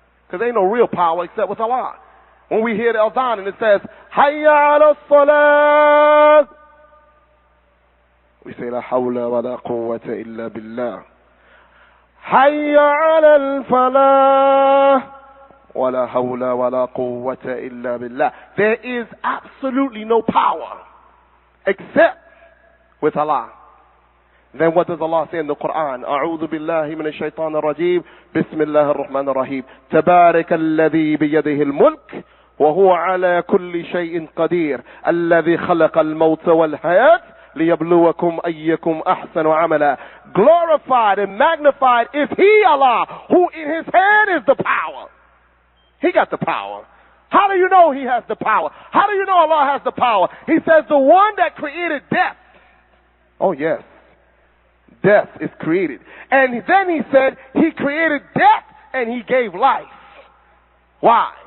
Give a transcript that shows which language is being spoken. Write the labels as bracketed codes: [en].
[en] Because ain't no real power except with Allah. When we hear the adhan and it says, Hayya ala salat, we say, La hawla wa la quwwata illa billah. [ar] Hayya ala al-falah, wa la hawla wa la quwwata illa billah. [en] There is absolutely no power except with Allah. Then what does Allah say in the Quran? [ar] أعوذ بالله من الشيطان الرجيم بسم الله الرحمن الرحيم تبارك الذي بيده الملك وهو على كل شيء قدير الذي خلق الموت والحياة ليبلوكم أيكم أحسن عملا. [en] Glorified and magnified is He, Allah, who in His hand is the power. He got the power. How do you know He has the power? How do you know Allah has the power? He says the one that created death. Oh yes. Death is created. And then He said He created death and He gave life. Why?